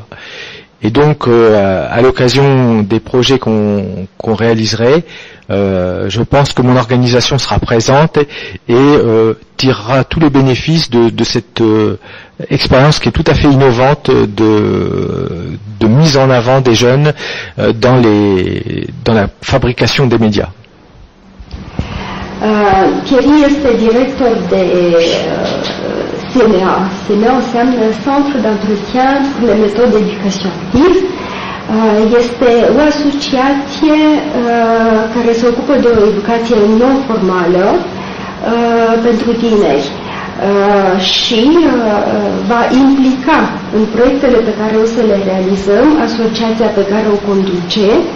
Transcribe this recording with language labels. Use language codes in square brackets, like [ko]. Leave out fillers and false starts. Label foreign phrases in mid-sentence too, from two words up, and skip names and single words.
[fr] Et donc, à l'occasion des projets qu'on réaliserait, je pense que mon organisation sera présente et tirera tous les bénéfices de cette expérience qui est tout à fait innovante de mise en avant des jeunes dans la fabrication des médias. [ro] Thierry este director de CNA. CNA înseamnă Centre d'Entretien pour les Méthodes d'Éducation Active. Este o asociație care se ocupă de o educație non-formală pentru tineri și va implica în proiectele pe care o să le realizăm asociația pe care o conduce.